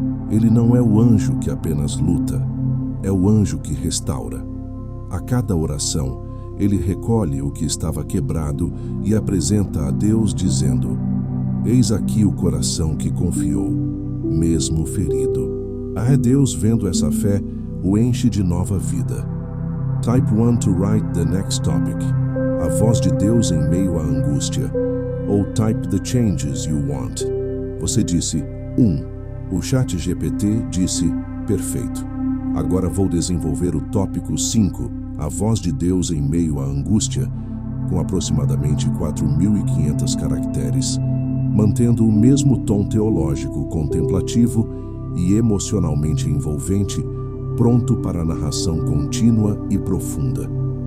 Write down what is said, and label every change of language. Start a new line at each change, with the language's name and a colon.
Portuguese: Ele não é o anjo que apenas luta, é o anjo que restaura. A cada oração, ele recolhe o que estava quebrado e apresenta a Deus dizendo: eis aqui o coração que confiou, mesmo ferido. A Deus, vendo essa fé, o enche de nova vida.
English: Type 1 to write the next topic.
Portuguese: A voz de Deus em meio à angústia. Ou
English: type the changes you want.
Portuguese: Você disse 1. O ChatGPT disse perfeito. Agora vou desenvolver o tópico 5, a voz de Deus em meio à angústia, com aproximadamente 4.500 caracteres, mantendo o mesmo tom teológico, contemplativo e emocionalmente envolvente, pronto para a narração contínua e profunda.